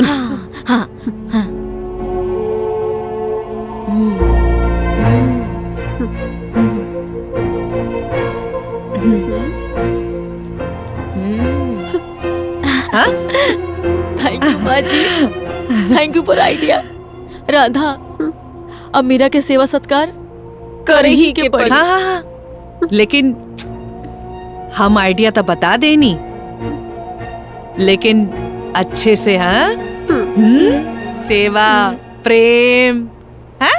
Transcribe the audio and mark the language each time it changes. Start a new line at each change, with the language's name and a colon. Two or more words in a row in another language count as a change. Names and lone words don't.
Bhojpuri: हाँ हाँ।
English: thank you
Bhojpuri: माँ जी,
English: thank you for idea.
Bhojpuri: राधा, अब मीरा के सेवा सत्कार करे ही के पड़ी। हाँ हाँ हाँ, लेकिन हम आइडिया तो बता देनी, लेकिन अच्छे से। हाँ, सेवा प्रेम, हाँ?